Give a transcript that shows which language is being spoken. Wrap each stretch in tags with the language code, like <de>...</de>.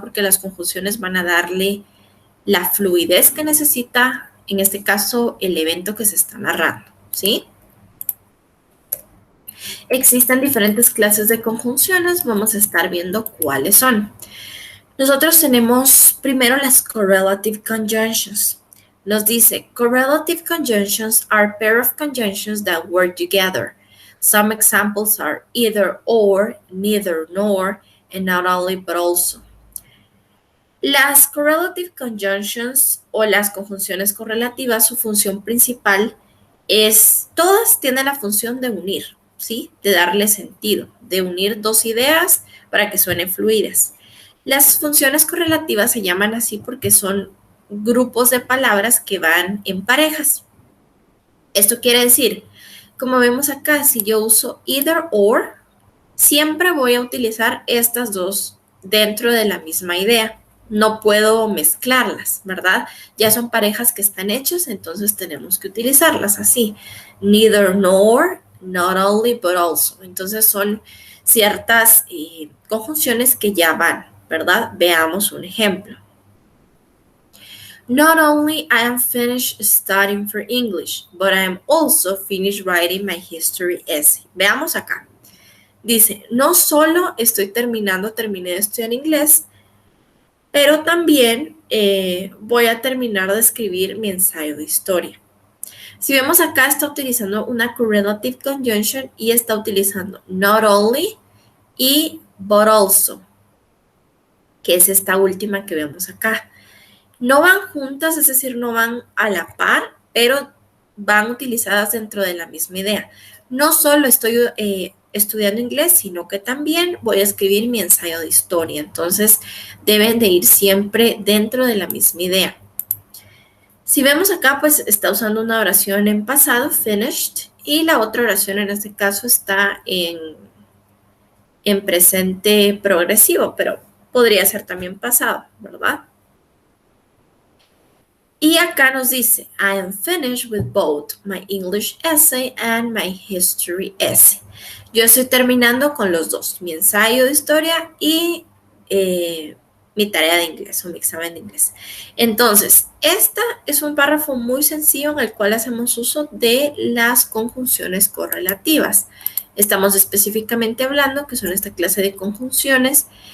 <es>Porque las conjunciones van a darle la fluidez que necesita, en este caso, el evento que se está narrando, ¿sí? Existen diferentes clases de conjunciones. Vamos a estar viendo cuáles son. Nosotros tenemos primero las correlative conjunctions. Nos dice,</es> <en>correlative conjunctions are pair of conjunctions that work together. Some examples are either or, neither nor, and not only but also.</en> <es>Las correlative conjunctions o las conjunciones correlativas, su función principal es, todas tienen la función de unir, ¿sí? De darle sentido, de unir dos ideas para que suenen fluidas. Las funciones correlativas se llaman así porque son grupos de palabras que van en parejas. Esto quiere decir, como vemos acá, si yo uso either or, siempre voy a utilizar estas dos dentro de la misma idea. No puedo mezclarlas, ¿verdad? Ya son parejas que están hechas, entonces tenemos que utilizarlas así.</es> <en>Neither nor, not only, but also.</en> <es>Entonces son ciertas conjunciones que ya van, ¿verdad? Veamos un ejemplo.</es> <en>Not only I am finished studying for English, but I am also finished writing my history essay.</en> <es>Veamos acá. Dice, no solo terminé de estudiar inglés, pero también voy a terminar de escribir mi ensayo de historia. Si vemos acá, está utilizando una correlative conjunction y está utilizando not only y but also, que es esta última que vemos acá. No van juntas, es decir, no van a la par, pero van utilizadas dentro de la misma idea. No solo estoy estudiando inglés, sino que también voy a escribir mi ensayo de historia. Entonces, deben de ir siempre dentro de la misma idea. Si vemos acá, pues está usando una oración en pasado, finished, y la otra oración en este caso está en presente progresivo, pero podría ser también pasado, ¿verdad? Y acá nos dice,</es> <en>I am finished with both my English essay and my history essay.</en> <es>Yo estoy terminando con los dos, mi ensayo de historia y mi tarea de inglés o mi examen de inglés. Entonces, este es un párrafo muy sencillo en el cual hacemos uso de las conjunciones correlativas. Estamos específicamente hablando que son esta clase de conjunciones</es>